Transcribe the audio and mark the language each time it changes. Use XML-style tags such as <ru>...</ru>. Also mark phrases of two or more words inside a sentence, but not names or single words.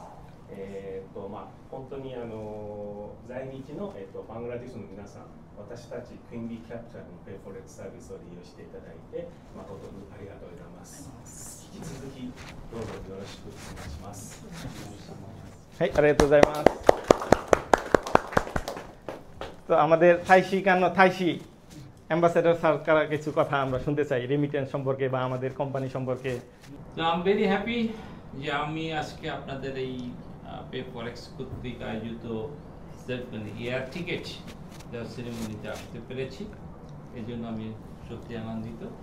<ja>本当に在日の、バングラデシュの皆さん、私たちクイーンビーキャプチャーのペイフォレックスサービスを利用していただいて誠にありがとうございます。引き続きどうぞよろしくお願いします。はい、ありがとうございます。</ja> <bn>তো আমাদের</bn> <ja>大使館の 大使</ja> <bn>অ্যাম্বাসেডর স্যার কারা কিছু কথা আমরা শুনতে চাই রেমিটেন্স সম্পর্কে বা আমাদের কোম্পানি সম্পর্কে। তো</bn> <en>I am very happy</en> <bn>যে আমি আজকে আপনাদের এই পে ফরেক্স কর্তৃক আয়োজিত এয়ার টিকেট দেওয়ার সেরেমনিতে আসতে পেরেছি, এই জন্য আমি সত্যি আনন্দিত।</bn>